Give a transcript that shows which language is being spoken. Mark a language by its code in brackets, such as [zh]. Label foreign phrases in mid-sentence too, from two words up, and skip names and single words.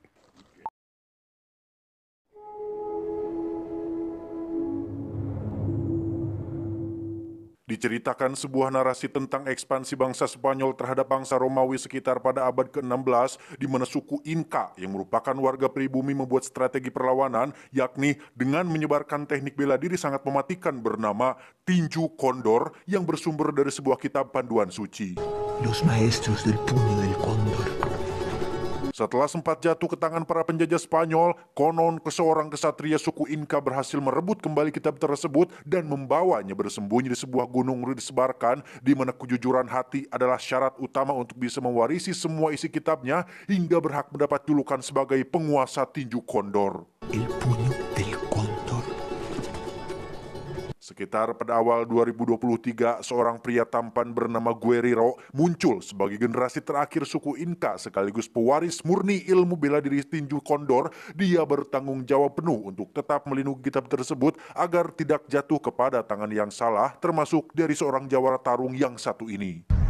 [id] Diceritakan sebuah narasi tentang ekspansi bangsa Spanyol terhadap bangsa Romawi sekitar pada abad ke-16, di mana suku Inka yang merupakan warga pribumi membuat strategi perlawanan, yakni dengan menyebarkan teknik bela diri sangat mematikan bernama tinju kondor yang bersumber dari sebuah kitab panduan suci. [es] Los maestros del puño del cóndor. [id] Setelah sempat jatuh ke tangan para penjajah Spanyol, konon seorang kesatria suku Inka berhasil merebut kembali kitab tersebut dan membawanya bersembunyi di sebuah gunung disebarkan, di mana kejujuran hati adalah syarat utama untuk bisa mewarisi semua isi kitabnya hingga berhak mendapat julukan sebagai penguasa tinju kondor. [es] El puño del cóndor. [id] Sekitar pada awal 2023, seorang pria tampan bernama Guerrero muncul sebagai generasi terakhir suku Inka sekaligus pewaris murni ilmu bela diri tinju kondor. Dia bertanggung jawab penuh untuk tetap melindungi kitab tersebut agar tidak jatuh kepada tangan yang salah, termasuk dari seorang jawara tarung yang satu ini.